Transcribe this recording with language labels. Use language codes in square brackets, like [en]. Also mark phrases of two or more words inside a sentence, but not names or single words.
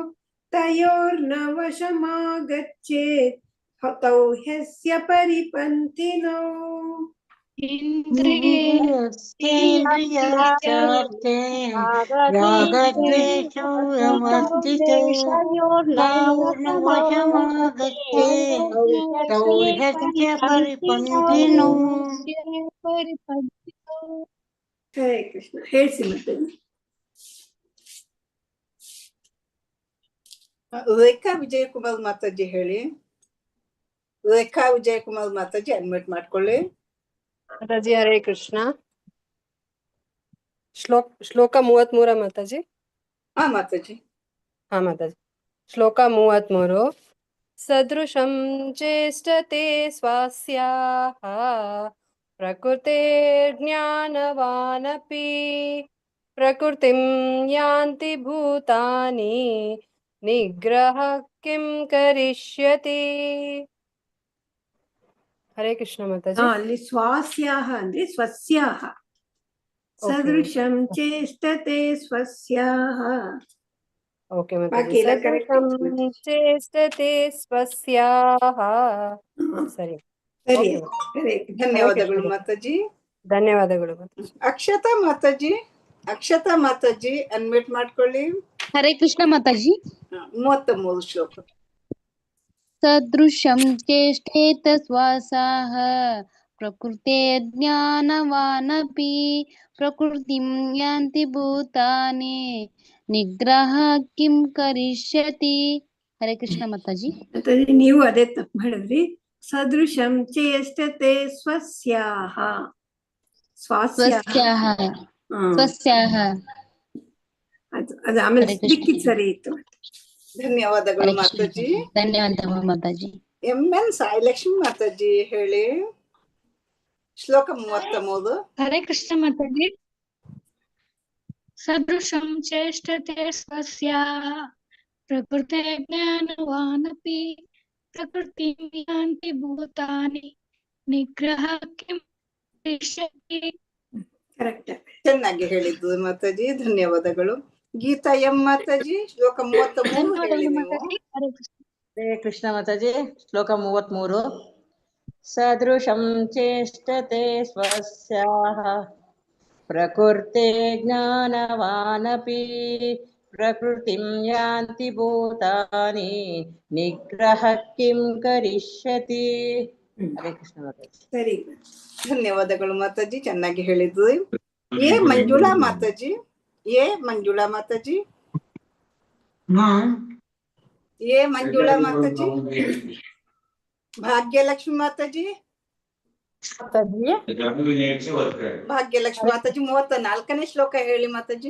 [sa] ತಯೋರ್ನವಶಮಾಗಚ್ಚೇತ್ ತೌ ಹ್ಯಸ್ಯ ಪರಿಪಂಥಿನೋ. ಇಂದ್ರಿಯಸ್ಯೇಂದ್ರಿಯಸ್ಯಾರ್ಥೇ ರಾಗದ್ವೇಷೌ ವ್ಯವಸ್ಥಿತೋ ತಯೋರ್ನವಶಮಾಗಚ್ಚೇತ್ ತೌ ಹ್ಯಸ್ಯ ಪರಿಪಂಥಿನೋ. [kn] ಹರೇ ಕೃಷ್ಣ. ಹೇಳ್ಸಿ ಮತ್ತೆ. ರೇಖಾ ವಿಜಯಕುಮಾರ್ ಮಾತಾಜಿ ಹೇಳಿ. ರೇಖಾ ವಿಜಯಕುಮಾರ್ ಮಾತಾಜಿ ಅಡ್ಮಿಟ್ ಮಾಡ್ಕೊಳ್ಳಿ. ಮಾತಾಜಿ ಹರೇ ಕೃಷ್ಣ. ಶ್ಲೋಕ 33 ಮಾತಾಜಿ. ಹಾ ಮಾತಾಜಿ. [sa] ಶ್ಲೋಕ 33. ಸದೃಶಂ ಚೇಷ್ಟತೆ ಸ್ವಾಸ್ಯಾಹ ಪ್ರಕೃತೇರ್ಜ್ಞಾನವಾನಪಿ ಪ್ರಕೃತಿಂ ಯಾಂತಿ ಭೂತಾನಿ ನಿಗ್ರಹ ಕಿಂ ಕರಿಷ್ಯತಿ. [kn] ಹರೇ ಕೃಷ್ಣ ಮಾತಾಜಿ. ಅಲ್ಲಿ ಸ್ವಾಸ್ಯಾಹ ಅಂದ್ರೆ ಸ್ವಸ್ಯಾಹ. [sa] ಸದೃಶಂ ಚೇಷ್ಟತೆ ಸ್ವಸ್ಯಾಹ. ಓಕೆ ಮಾತಾಜಿ. ಸದೃಶಂ ಚೇಷ್ಟತೆ ಸ್ವಸ್ಯಾಹ. [kn] ಸರಿ. ಧನ್ಯವಾದಗಳು ಮಾತಾಜಿ. ಧನ್ಯವಾದಗಳು. ಅಕ್ಷತಾ ಮಾತಾಜಿ ಅನ್ಮ್ಯೂಟ್ ಮಾಡ್ಕೊಳ್ಳಿ. ಹರೇ ಕೃಷ್ಣ ಮಾತಾಜಿ. 33 ಶ್ಲೋಕ. [sa] सदृशं चेष्टेत श्वासाः प्रकृते ज्ञानवानपि प्रकृतिं यान्ति भूतानि निग्रह किं करिष्यति. [kn] ಹರೇ ಕೃಷ್ಣ ಮಾತಾಜಿ. ನೀವು ಅದೇ ತಪ್ಪು ಮಾಡಿದ್ರಿ. [sa] ಸದೃಶಂ ಚೇಷ್ಟತೆ ಸ್ವಸ್ಯಾಹ ಸ್ವಸ್ಯಾಹ ಸ್ವಸ್ಯಾಹ. [kn] ಅದು ಆಮೇಲೆ ಸಿಕ್ಕಿದ್ ಸರಿ ಇತ್ತು. ಧನ್ಯವಾದಗಳು ಮಾತಾಜಿ. ಧನ್ಯವಾದಗಳು ಮಾತಾಜಿ. MN ಸಾಯಿಲಕ್ಷ್ಮಿ ಮಾತಾಜಿ ಹೇಳಿ ಶ್ಲೋಕ 33. ಹರೇ ಕೃಷ್ಣ ಮಾತಾಜಿ. [sa] ಸದೃಶಂ ಚೇಷ್ಟತೆ ಸ್ವಸ್ಯಾಹ ಪ್ರಕೃತೆ ಜ್ಞಾನವಾನಪಿ ಪ್ರಕೃತಿಂ ಯಾಂತಿ ಭೂತಾನಿ ನಿಗ್ರಹ ಕಿಂ ಕರಿಷ್ಯತಿ. [kn] ಕರೆಕ್ಟ್, ಚೆನ್ನಾಗಿ ಹೇಳಿದ್ದು ಮಾತಾಜಿ, ಧನ್ಯವಾದಗಳು. ಗೀತಾ ಎಂ ಮಾತಾಜಿ ಶ್ಲೋಕ 33 ಹೇಳಿ ನೀವು. ಹರೇ ಕೃಷ್ಣ ಮಾತಾಜಿ. ಶ್ಲೋಕ 33. [sa] ಸದೃಶಂ ಚೇಷ್ಟತೆ ಸ್ವಸ್ಯಾಹ ಪ್ರಕೃತೆ ಜ್ಞಾನವಾನಪಿ ಪ್ರಕೃತಿಂ ಯಾಂತಿ ಭೂತಾನಿ ನಿಗ್ರಹ ಕಿಂ ಕರಿಷ್ಯತಿ. [kn] ಹರೇ ಕೃಷ್ಣ ಮಾತಾಜಿ. ಸರಿ, ಧನ್ಯವಾದಗಳು ಮಾತಾಜಿ, ಚೆನ್ನಾಗಿ ಹೇಳಿದ್ದು. ಎ ಮಂಜುಳಾ ಮಾತಾಜಿ. ಎ ಮಂಜುಳಾ ಮಾತಾಜಿ. ಎ ಮಂಜುಳಾ ಮಾತಾಜಿ. ಭಾಗ್ಯಲಕ್ಷ್ಮಿ ಮಾತಾಜಿ. ಭಾಗ್ಯಲಕ್ಷ್ಮಿ ಮಾತಾಜಿ 34ನೇ ಶ್ಲೋಕ ಹೇಳಿ ಮಾತಾಜಿ.